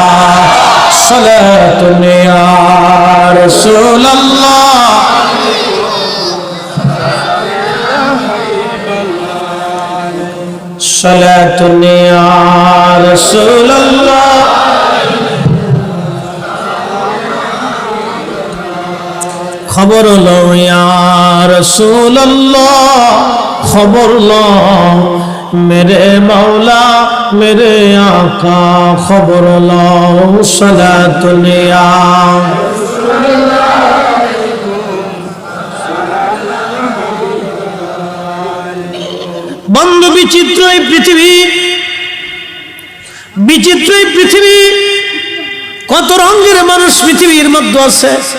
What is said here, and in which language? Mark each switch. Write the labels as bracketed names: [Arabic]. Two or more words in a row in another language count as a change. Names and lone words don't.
[Arabic] صلاةً يا رسول الله، صلاةً يا رسول الله, [Urdu] خبر لو [Arabic] يا رسول الله, [Urdu] خبر لو میرے مولا میرے آقا، خبر لاؤ [Arabic] صلاةً يا. [Bangla] বন্ধু, বিচিত্র এই পৃথিবী, বিচিত্র এই পৃথিবী, কত রঙের মানুষ পৃথিবীর মধ্যে আছে।